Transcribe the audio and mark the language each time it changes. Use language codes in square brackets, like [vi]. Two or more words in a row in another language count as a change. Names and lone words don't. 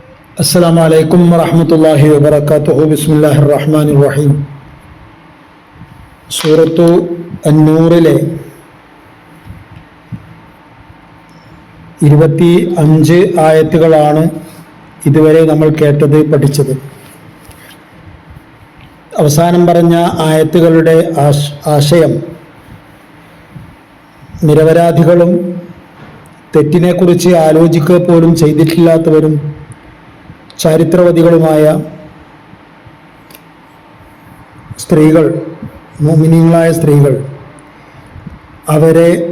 [ar] السلام عليكم ورحمة الله وبركاته. بسم الله الرحمن الرحيم. [ml] സൂറത്തു അന്നൂറിലെ 25 ആയത്തുകളാണ് ഇതുവരെ നമ്മൾ കേട്ടത്, പഠിച്ചത്. അവസാനം പറഞ്ഞ ആയത്തുകളുടെ ആശയം നിരപരാധികളും തെറ്റിനെക്കുറിച്ച് ആലോചിക്കുക പോലും ചെയ്തിട്ടില്ലാത്തവരും ചരിത്രവതികളുമായ സ്ത്രീകൾ, മുഅ്മിനീങ്ങളായ സ്ത്രീകൾ, അവരെ